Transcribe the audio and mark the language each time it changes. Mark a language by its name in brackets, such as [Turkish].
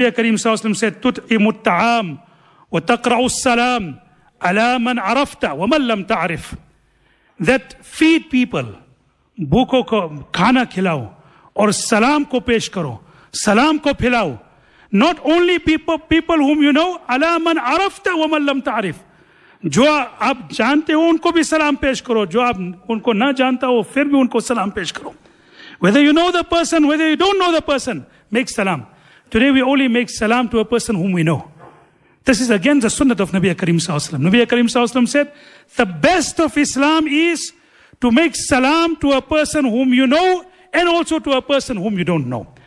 [Arabic] النبي الكريم صلى الله عليه وسلم [English] said, [Arabic] تطعم الطعام وتقرع السلام على من عرفت ومن لم تعرف. [English] That feed people, [Urdu] بھوکو کو کھانا کھلاؤ اور سلام کو پیش کرو, سلام کو پھلاؤ. [English] Not only people whom you know, [Arabic] على من عرفت ومن لم تعرف. [Urdu] جو آپ جانتے ہو ان کو بھی سلام پیش کرو, جو آپ ان کو نہ جانتا ہو پھر بھی ان کو سلام پیش کرو. [English] Whether you know the person, whether you don't know the person, make salam. Today we only make salam to a person whom we know. This is again the sunnah of Nabi Karim sallallahu alaihi wasallam. Nabi Karim sallallahu alaihi wasallam said, the best of Islam is to make salam to a person whom you know and also to a person whom you don't know.